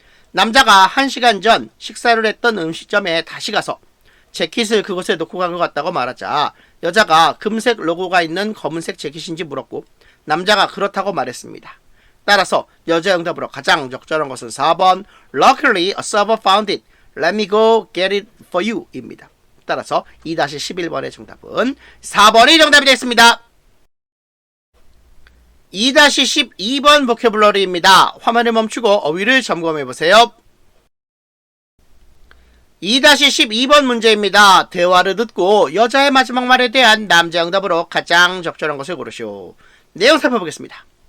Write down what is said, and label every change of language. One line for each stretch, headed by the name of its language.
Korean: 남자가 1시간 전 식사를 했던 음식점에 다시 가서 재킷을 그곳에 놓고 간 것 같다고 말하자 여자가 금색 로고가 있는 검은색 재킷인지 물었고 남자가 그렇다고 말했습니다. 따라서 여자의 응답으로 가장 적절한 것은 4번
English: Luckily a server found it. Let me go get it for you
Korean: 입니다. 따라서 2-11번의 정답은 4번이 정답이 됐습니다. 2-12번 보캐블러리입니다. 화면을 멈추고 어휘를 점검해보세요. 2-12번 문제입니다. 대화를 듣고 여자의 마지막 말에 대한 남자의 응답으로 가장 적절한 것을 고르시오. 내용 살펴보겠습니다.